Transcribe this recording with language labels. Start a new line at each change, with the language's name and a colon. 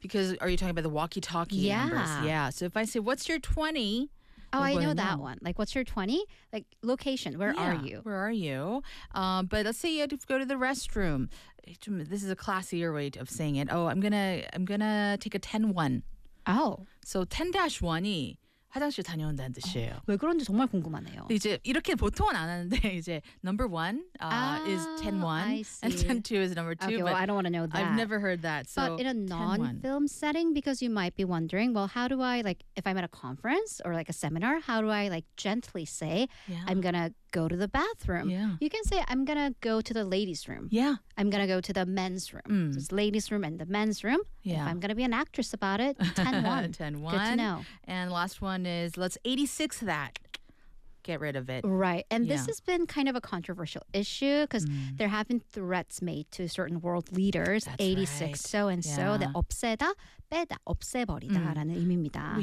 English: Because are you talking about the walkie-talkie numbers? Yeah. So if I say, what's your 20? Oh, well, I know that one. Like, what's your 20? Like, location. Where are you? Where are you? But let's say you have to go to the restroom. This is a classier way of saying it. Oh, I'm gonna take a 10-1. Oh.
Korean: So 10-1이 화장실 다녀온다는 뜻이에요. 왜 그런지 정말 궁금하네요. 이제 이렇게 보통은 안 하는데 이제
English: number one is 10-1 and 10-2 is number two. Okay, well, I don't want to know that. I've never heard that. So, but in a non-film setting, because you might be wondering, well, how do I, like, if I'm at a conference or like a seminar, how do I like gently say, I'm going to go to the bathroom? Yeah. You can say, I'm going to go to the ladies' room. Yeah. I'm going to go to the men's room. Mm. So it's ladies' room and the men's room. Yeah. If I'm going to be an actress about it, 10-1. 10-1. Good to know. And last one is, let's 86 that. Get rid of it. Right. And this has been kind of a controversial issue because there have been threats made to certain world leaders. That's 86 so and so.
Korean: The 없애다, 빼다, 없애버리다라는 의미입니다.